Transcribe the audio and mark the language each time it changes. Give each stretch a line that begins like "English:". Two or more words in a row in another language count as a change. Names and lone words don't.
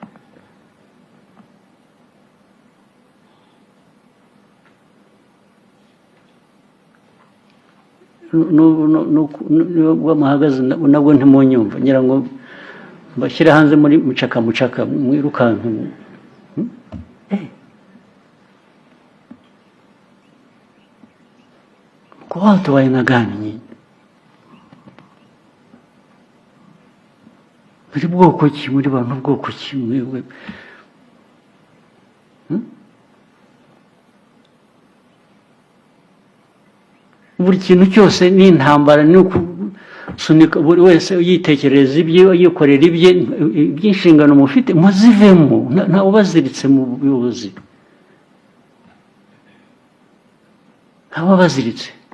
Kinyarwanda: Nubwo muhagaze nabwo ntimunyumva, ngira ngo mbashyire hanze muri mucaka mwirukanka.
Swahili: Kwa watu wa aina gani nyinyi?
Kinyarwanda: Muri bwoko ki? Muri bantu bwoko ki mwewe? Buri kintu cyose ni intambara, ni ukusunika buri wese yitekereza ibye, yikorera ibye, iby'inshingano mufite muzivemo, nta ubaziritse mu buyobozi, nta baziritse.